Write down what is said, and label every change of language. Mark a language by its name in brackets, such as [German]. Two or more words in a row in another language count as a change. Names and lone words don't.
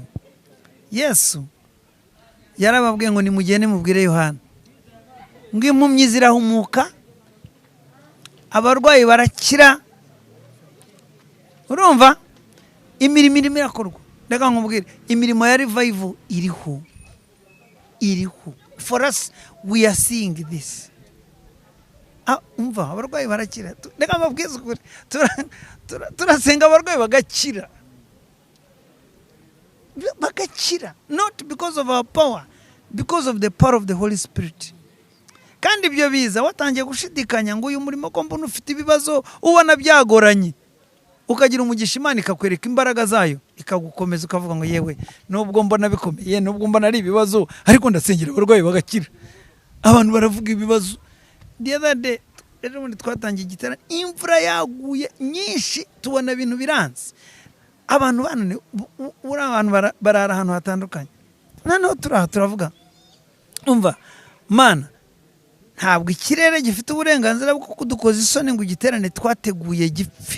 [Kinyarwanda] Yesu yarababwiye ngo nimugende mubwire Yohana ngo impumyi zirahumuka abarwayi barakira. Urumva imirimo irakorwa. Reka nkubwire imirimo ya revival iriho. [English] For us we are seeing this. [Kinyarwanda] Umva abarwayi barakira. Reka mbabwize ukuri turasenga abarwayi bagakira. [English] Not because of our power, because of the power of the Holy Spirit. [Kinyarwanda] Kandi ibyo biza watangiye gushidikanya ngo uyu murimo ko mbona ufite ibibazo ubona byagoranye ukagira umugisha Imana ikakwereka imbaraga zayo ikagukomeza ukavuga ngo yewe nubwo mbona bikomeye nubwo mbona ari ibibazo ariko ndasengera abarwayi bagakira. Abantu baravuga ibibazo. [English] The other day [Kinyarwanda] rero muri twatangiye igiterane imvura yaguye nyinshi tubona ibintu biranze abantu banone abantu barara ahantu hatandukanye. Noneho turavuga umva Mana ntabwo ikirere gifite uburenganzira bwo kudukoza isoni ngo igiterane twateguye gipfe.